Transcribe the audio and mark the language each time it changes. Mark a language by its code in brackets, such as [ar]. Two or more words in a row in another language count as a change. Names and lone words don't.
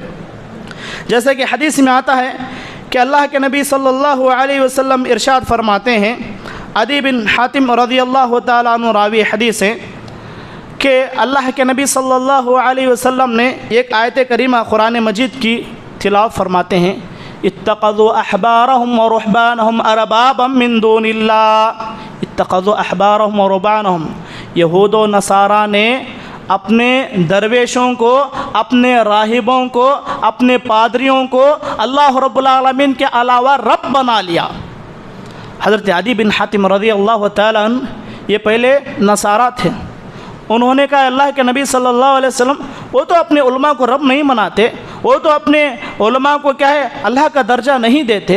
[hi] जैसे कि हदीस में आता है कि अल्लाह के नबी [ar] صلى الله عليه وسلم [hi] इरशाद फरमाते हैं, अदी बिन हातिम [ar] رضي الله تعالى عنه [hi] रावी हदीस है कि अल्लाह के नबी [ar] صلى الله عليه وسلم [hi] ने एक आयत करीमा कुरान मजीद की तिलावत फरमाते हैं, [ar] اتخذوا أحبارهم ورهبانهم أربابا من دون الله. اتخذوا أحبارهم ورهبانهم, [hi] यहूद व नसारा ने अपने दरवेशों को, अपने राहिबों को, अपने पादरियों को अल्लाह [ar] رب العالمين [hi] के अलावा रब बना लिया। हज़रत अदी बिन हातिम [ar] رضي الله تعالى عنه [hi] ये पहले नसारा थे। उन्होंने कहा अल्लाह के नबी [ar] صلى الله عليه وسلم [hi] वो तो अपने उलमा को रब नहीं मनाते, वो तो अपने उलमा को क्या है अल्लाह का दर्जा नहीं देते।